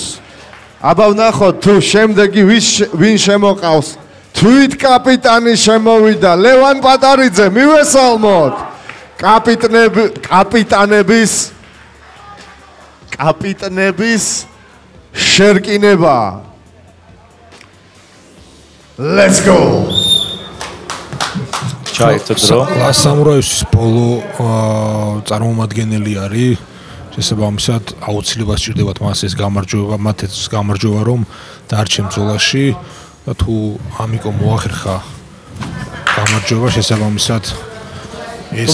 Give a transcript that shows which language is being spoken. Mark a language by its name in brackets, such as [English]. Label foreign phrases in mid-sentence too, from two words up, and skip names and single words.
[Georgian] აბა ვნახოთ თუ შემდეგი ვინ შემოყავს. თვით კაპიტანი შემოვიდა ლევან პატარიძე, მივესალმოთ. კაპიტნების შერკინება. [English] Let's go. [Georgian] Last Samurai-ს ბოლო წარმომადგენელი არის. შესაბამისად, აუცილებლად სჭირდებათ მას ეს გამარჯვება, მათ ეს გამარჯვება რომ დარჩენ ბრძოლაში და თუ ამიკო მოახერხა გამარჯვება შესაბამისად ეს